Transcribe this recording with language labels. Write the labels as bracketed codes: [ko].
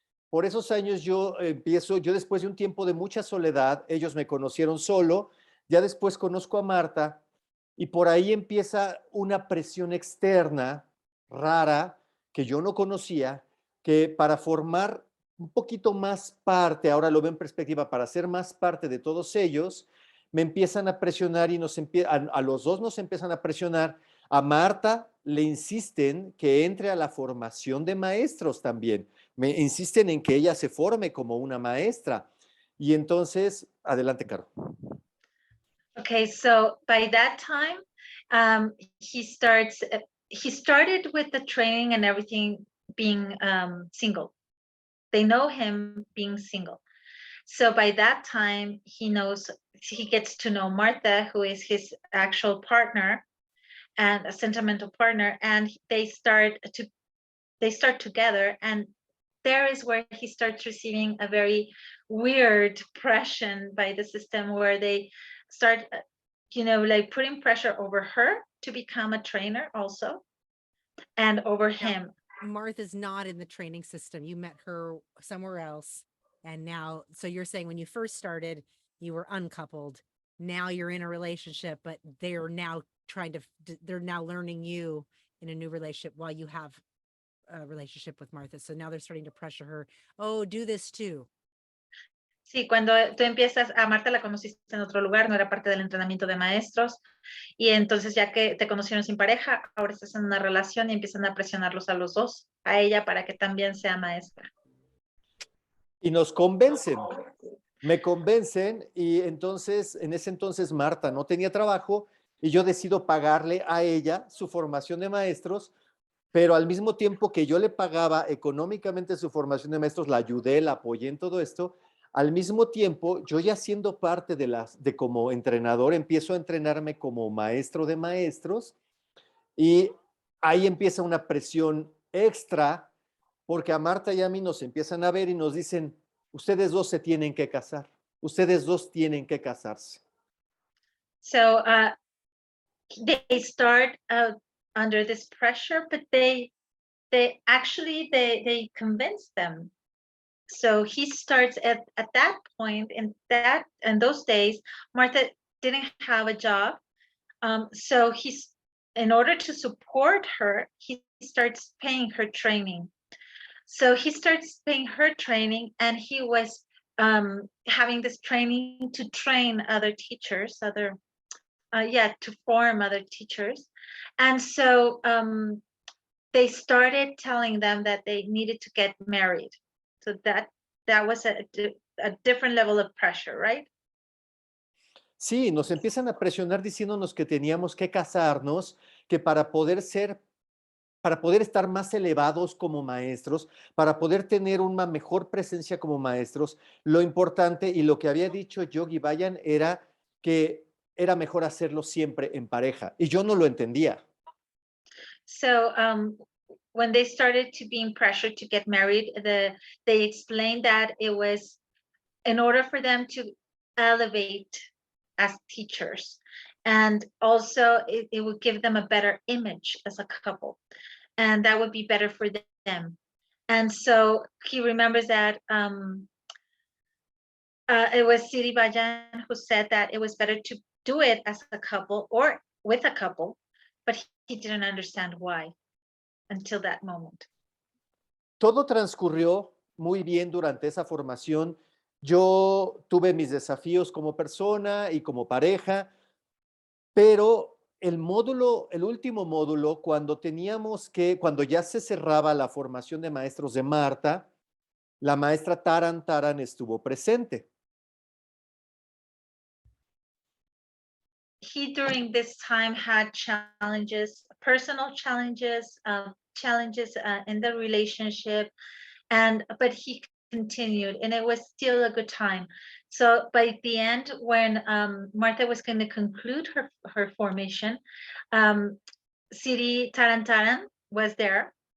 [es] Por esos años yo después de un tiempo de mucha soledad, ellos me conocieron solo, ya después conozco a Marta y por ahí empieza una presión externa rara que yo no conocía, que para formar un poquito más parte, ahora lo veo en perspectiva, para ser más parte de todos ellos, me empiezan a presionar y a los dos nos empiezan a presionar. A Marta le insisten que entre a la formación de maestros también. Me insisten en que ella se forme como una maestra. Y entonces, adelante, Caro. [en] Okay, so by that time, he started with the training and everything being single. They know him being single. So by that time, he gets to know Martha, who is his actual partner and a sentimental partner, and they start together, and there is where he starts receiving a very weird pressure by the system, where they start like putting pressure over her to become a trainer also, and over him. Martha's not in the training system. You met her somewhere else. And now, so you're saying when you first started, you were uncoupled. Now you're in a relationship, but they're now they're now learning you in a new relationship while you have a relationship with Martha. So now they're starting to pressure her. Oh, do this too. [es] Sí, cuando tú empiezas, a Marta la conociste en otro lugar, no era parte del entrenamiento de maestros, y entonces ya que te conocieron sin pareja, ahora estás en una relación y empiezan a presionarlos a los dos, a ella para que también sea maestra. Y nos convencen, me convencen y entonces, en ese entonces Marta no tenía trabajo y yo decido pagarle a ella su formación de maestros, pero al mismo tiempo que yo le pagaba económicamente su formación de maestros, la ayudé, la apoyé en todo esto. Al mismo tiempo, yo ya siendo parte de como entrenador, empiezo a entrenarme como maestro de maestros y ahí empieza una presión extra porque a Marta y a mí nos empiezan a ver y nos dicen, ustedes dos se tienen que casar, ustedes dos tienen que casarse. [en] So they start under this pressure, but they convince them. So he starts at that point, in those days, Martha didn't have a job. So in order to support her, he starts paying her training. So he starts paying her training, and he was having this training to train other teachers, to form other teachers. And so they started telling them that they needed to get married. So that was a different level of pressure, right? [es] Sí, nos empiezan a presionar diciéndonos que teníamos que casarnos, que para poder estar más elevados como maestros, para poder tener una mejor presencia como maestros, lo importante y lo que había dicho Yogi Bayan era que era mejor hacerlo siempre en pareja. Y yo no lo entendía. [en] So when they started to being pressured to get married, they explained that it was in order for them to elevate as teachers, and also it would give them a better image as a couple, and that would be better for them. And so he remembers that it was Siri who said that it was better to do it as a couple or with a couple, but he didn't understand why until that moment. [es] Todo transcurrió muy bien durante esa formación. Yo tuve mis desafíos como persona y como pareja, pero el último módulo, cuando ya se cerraba la formación de maestros de Marta, la maestra Taran estuvo presente. [en] He during this time had challenges, personal challenges, in the relationship, but he continued, and it was still a good time. So by the end, when Martha was going to conclude her formation, Siri Taran was there.